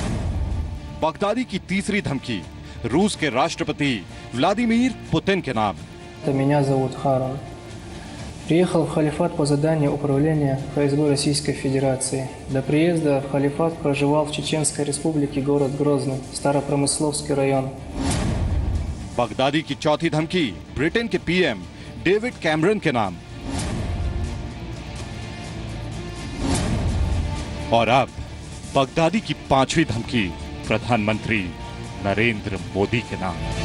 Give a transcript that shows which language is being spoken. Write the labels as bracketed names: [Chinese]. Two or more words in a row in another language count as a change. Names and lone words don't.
[Hindi] बगदादी की तीसरी धमकी रूस के राष्ट्रपति व्लादिमीर पुतिन के नाम। [Russian] Меня зовут Харон. Приехал в халифат по заданию управления ФСБ Российской Федерации. До приезда в халифат проживал в Чеченской республике город Грозный, Старопромысловский район. [Hindi] बगदादी की चौथी धमकी ब्रिटेन के पीएम डेविड कैमरन के नाम। और अब बगदादी की पांचवी धमकी प्रधानमंत्री नरेंद्र मोदी के नाम।